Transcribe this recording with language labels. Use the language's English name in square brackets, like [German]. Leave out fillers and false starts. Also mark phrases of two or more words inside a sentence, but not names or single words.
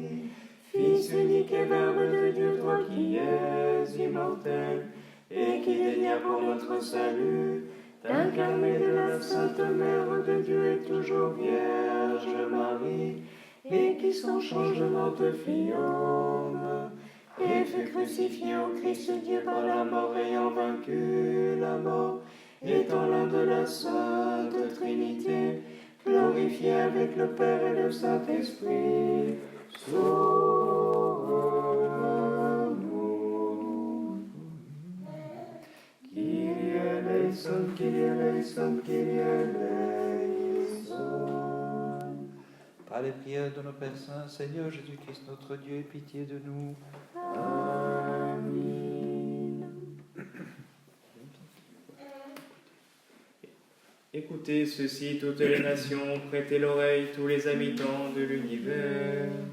[French] Fils unique et Verbe de Dieu, toi qui es immortel, et qui daigna pour notre salut, t'incarner de la Sainte Mère de Dieu et toujours Vierge Marie, et qui sans changement te fit homme, et fut crucifié au Christ Dieu par la mort ayant vaincu la mort, étant l'un de la Sainte Trinité, glorifié avec le Père et le Saint-Esprit. Sauve-nous. [Greek] Κύριε ἐλέησον, Κύριε ἐλέησον, Κύριε ἐλέησον. [French] Par les prières de nos Pères Saints, Seigneur Jésus-Christ, notre Dieu, aie pitié de nous. Amen. Écoutez ceci, toutes les nations, prêtez l'oreille, tous les habitants de l'univers.